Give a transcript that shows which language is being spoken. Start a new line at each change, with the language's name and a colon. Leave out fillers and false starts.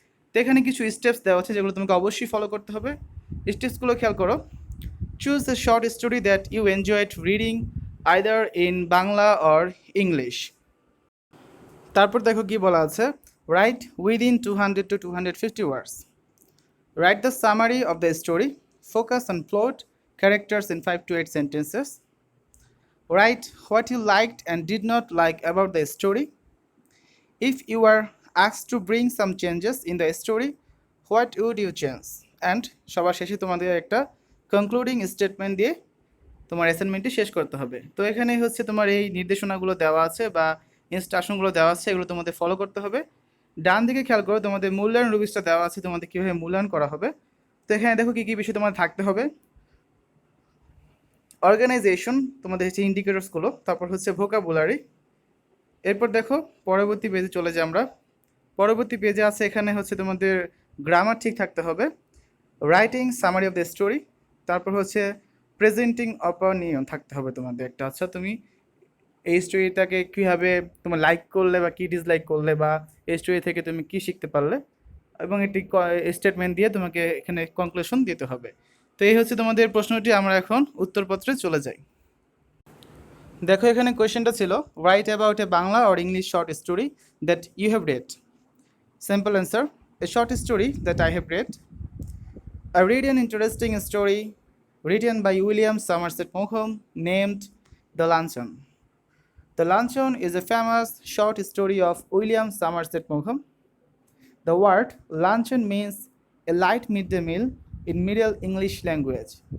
Bangla: তো এখানে কিছু স্টেপস দেওয়া আছে যেগুলো তোমাকে অবশ্যই ফলো করতে হবে। স্টেপসগুলো খেয়াল করো।
English: Choose the short story that you enjoyed reading either in Bangla or English.
Bangla: তারপর দেখো কি বলা আছে,
English: Write within 200 to 250 words. Write the summary of the story, focus on plot, characters in 5 to 8 sentences. Write what you liked and did not like about the story. If you were asked to bring some changes in the story, what would you change?
Bangla: And সবার শেষে তোমাদের একটা concluding statement দিয়ে তোমার অ্যাসাইনমেন্টটি শেষ করতে হবে। তো এখানে হচ্ছে তোমার এই নির্দেশনাগুলো দেওয়া আছে বা ইনস্ট্রাকশনগুলো দেওয়া আছে, এগুলো তোমাদের ফলো করতে হবে। ডান দিকে খেয়াল করো, তোমাদের মূল্যায়ন রুবিসটা দেওয়া আছে, তোমাদের কীভাবে মূল্যায়ন করা হবে। তো এখানে দেখো কী কী বিষয় তোমার থাকতে হবে। অর্গানাইজেশন, তোমাদের হচ্ছে ইন্ডিকেটরসগুলো, তারপর হচ্ছে ভোকাবুলারি। এরপর দেখো পরবর্তী পেজে চলে যাই আমরা। পরবর্তী পেজে আছে এখানে হচ্ছে তোমাদের গ্রামার ঠিক থাকতে হবে,
English: writing summary of the story,
Bangla: তারপর হচ্ছে প্রেজেন্টিং অপিনিয়ন থাকতে হবে তোমাদের একটা। আচ্ছা, তুমি এই স্টোরিটাকে কীভাবে তোমার লাইক করলে বা কী ডিসলাইক করলে বা এই স্টোরি থেকে তুমি কী শিখতে পারলে, এবং একটি স্টেটমেন্ট দিয়ে তোমাকে এখানে কনক্লুশন দিতে হবে। তো এই হচ্ছে তোমাদের প্রশ্নটি। আমরা এখন উত্তরপত্রে চলে যাই। দেখো, এখানে কোয়েশ্চেনটা ছিল
English: Write about a Bangla or English short story that you have read. Simple answer, a short story that I have read. I read an interesting story written by William Somerset Maugham named The Luncheon. The Luncheon is a famous short story of William Somerset Maugham. The word luncheon means a light midday meal in Middle English language.